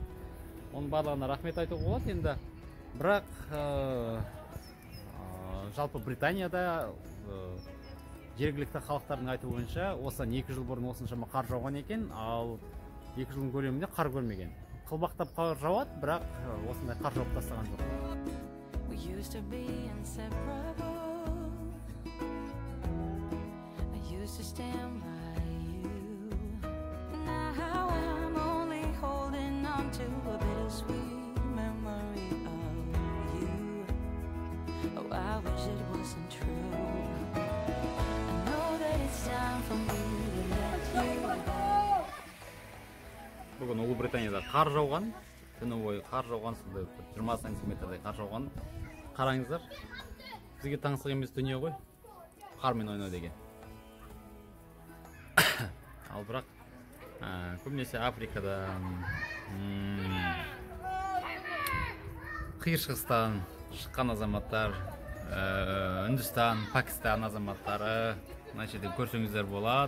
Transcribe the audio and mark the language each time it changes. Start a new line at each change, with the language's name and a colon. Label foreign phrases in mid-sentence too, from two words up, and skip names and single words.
Kazakh: Оның барлығына рахмет айтуға болады. Енді бірақ жалпы Британияда жергілікті халықтардың айтуы бойынша осыдан 2 жыл бұрын осыншама қар жауған екен, ал 2 жылдың көлемінде қар көрмеген. Қылбақтап қар жауады, бірақ осындай қар жауып тастаған жоқ.
English: To stand by you. Now I'm only holding on to a bittersweet memory of you. Oh, I wish it wasn't true. I know that it's time for me to let you go.
Kazakh: Бүгін Ұлыбританияда қар жауған, түні бойы қар жауған, сондай 20 сантиметрдей қар жауған. Қараңыздар, бізге таңсық емес дүние ғой, қармен ойнау деген. Ал бірақ көбінесе Африкада, қиыр шығыстан шыққан азаматтар, Үндістан, Пакистан азаматтары мына жерде көрсеңіздер болады.